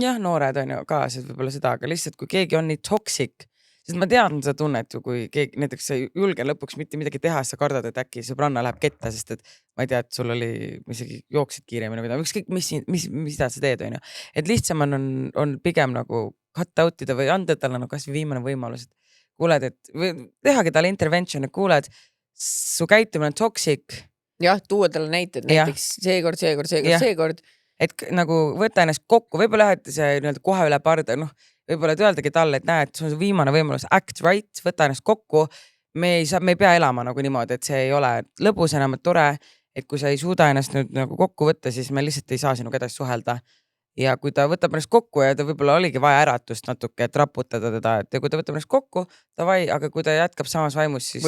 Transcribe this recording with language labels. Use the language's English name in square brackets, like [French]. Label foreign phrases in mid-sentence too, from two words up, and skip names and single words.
[Estonian] Jah, noored on ju ka, see võib-olla seda, aga lihtsalt kui keegi on nii toksik, Sest ma tean seda tunnet ju, kui keegi näiteks sa ei julge lõpuks mitte midagi teha, sa kardad, et äkki sõbranna läheb ketta, sest et ma ei tea, et sul oli, isegi jooksid kiiremini või ükskõik, mida sa teed, on ju. Et lihtsam on pigem nagu [English] cut out [Estonian] ida või anda talle nagu kasvõi viimane võimalus, et kuuled, et või tehagi talle intervention, et kuuled, su käitumine on toxic. Jah, tuua talle näited, näiteks seekord. Et nagu võta ennast kokku, võib-olla et see nii-öelda kohe üle parda, võib-olla öeldagi talle, et näed, see on viimane võimalus, [English] act right, [Estonian] võta ennast kokku. Me ei pea elama nagu niimoodi, et see ei ole lõbus enam, et tore, et kui sa ei suuda ennast nüüd nagu kokku võtta, siis me lihtsalt ei saa sinuga edasi suhelda. Ja kui ta võtab ennast kokku ja ta võib-olla oligi vaja äratust natuke, et raputada teda, et kui ta võtab ennast kokku, davai, aga kui ta jätkab samas vaimus, siis...